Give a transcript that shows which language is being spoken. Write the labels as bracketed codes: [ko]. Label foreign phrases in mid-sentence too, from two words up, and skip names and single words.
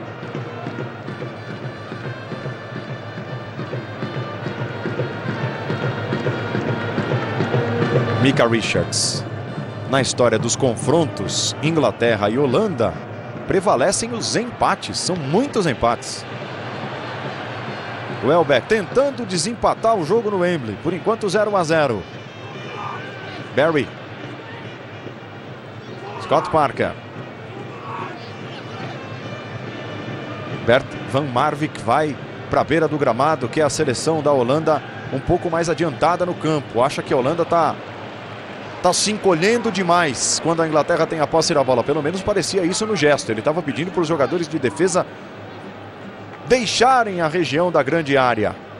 [pt] Micah Richards. Na história dos confrontos, Inglaterra e Holanda, prevalecem os empates. São muitos empates. Welbeck tentando desempatar o jogo no Wembley. Por enquanto 0-0. Barry. Scott Parker. Bert van Marwijk vai para a beira do gramado, que é a seleção da Holanda um pouco mais adiantada no campo. Acha que a Holanda está se encolhendo demais quando a Inglaterra tem a posse da bola. Pelo menos parecia isso no gesto. Ele estava pedindo para os jogadores de defesa deixarem a região da grande área.